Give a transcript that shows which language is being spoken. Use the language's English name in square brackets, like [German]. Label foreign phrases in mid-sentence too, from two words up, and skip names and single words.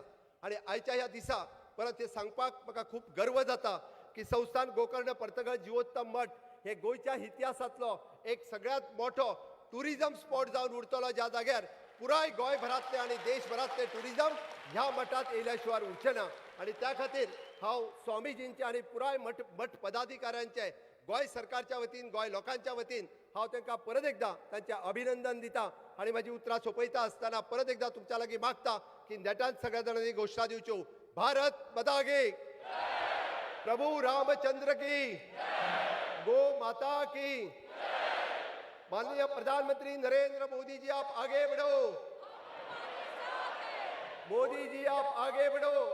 [Konkani] आणि आयच्या ह्या दिसा परत हे सांगपाक म्हाका खूब गर्व जाता की संस्थान गोकर्ण पर्तगळ जिवोत्तम मठ हे गोंयच्या इतिहासातलो एक सगळ्यात मोठो [English] tourism spot [Konkani] जावन उरतलो ज्या जाग्यार पुराय गोंयभरांतले आनी देशभरांतले टुरिजम ह्या मठात येयल्या शिवाय उरचे ना. आणि त्या खातीर हांव स्वामीजींचे आनी पुराय मठ पदाधिकाऱ्यांचे गोंय सरकारच्या वतीन गोंय लोकांच्या वतीन हांव तांकां परत एकदा तांचें अभिनंदन दिता. आनी म्हाजी उतरां सोंपयता आसतना परत एकदा तुमच्या लागीं मागता की नेटान सगळ्या जाणांनी घोशणा दिवच्यो. [Hindi] भारत माता की, प्रभू रामचंद्र की, गो माता की. माननीय प्रधानमंत्री नरेंद्र मोदी जी आप आगे बढ़ो. मोदी जी आप आगे बढ़ो.